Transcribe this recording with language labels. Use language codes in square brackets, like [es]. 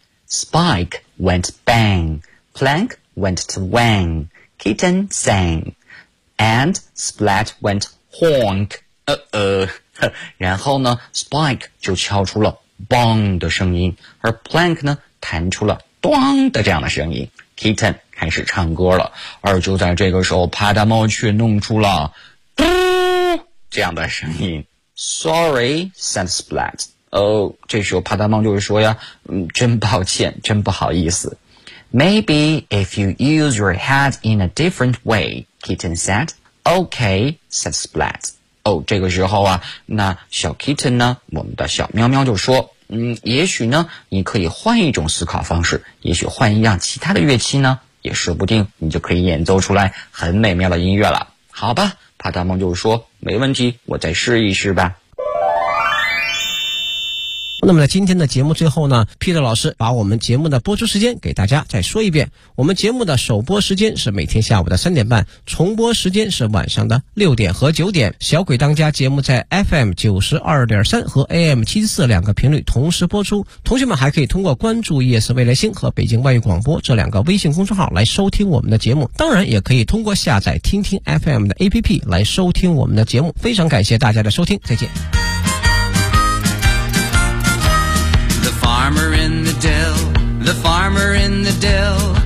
[en] Spike went bang, Plank went twang, Kitten sang, and Splat went honk, [zh] 然后呢， Spike 就敲出了 bang 的声音，而 Plank 呢弹出了咚的这样的声音， Kitten 开始唱歌了。而就在这个时候，帕大猫却弄出了嘟这样的声音。 [en] Sorry, said Splat. [zh] 这时候帕大猫就是说呀，真抱歉，真不好意思。 [en] Maybe if you use your head in a different way, Kitten said. Okay, said Splat. [zh] 这个时候啊，那小 Kitten 呢，我们的小喵喵就说，也许呢，你可以换一种思考方式，也许换一样其他的乐器呢，也说不定你就可以演奏出来很美妙的音乐了。好吧，帕大猫就说，没问题，我再试一试吧。那么在今天的节目最后呢， Peter 老师把我们节目的播出时间给大家再说一遍。我们节目的首播时间是每天下午的3:30，重播时间是晚上的6:00和9:00。小鬼当家节目在 FM92.3 和 AM74 两个频率同时播出。同学们还可以通过关注夜色未来星和北京万语广播这两个微信公众号来收听我们的节目。当然也可以通过下载听听 FM 的 APP 来收听我们的节目。非常感谢大家的收听，再见。 [en] The farmer in the dell, the farmer in the dell.